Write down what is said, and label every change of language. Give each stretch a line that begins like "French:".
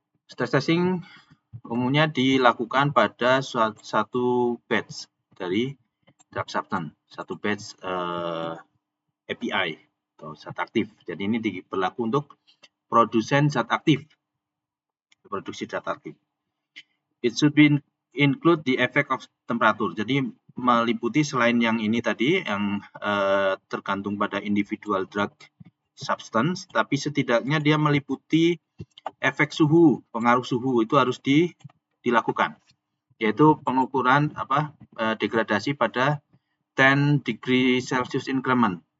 Indonesian: Stress testing umumnya dilakukan pada satu batch dari drug substance, satu batch API atau zat aktif. Jadi ini berlaku untuk produsen zat aktif, produksi zat aktif.
English: It should be include the effect of temperature.
Indonesian: Jadi meliputi selain yang ini tadi yang tergantung pada
English: individual drug substance,
Indonesian: tapi setidaknya dia meliputi efek suhu, pengaruh suhu itu harus dilakukan, yaitu pengukuran degradasi pada
English: 10 degree Celsius increment.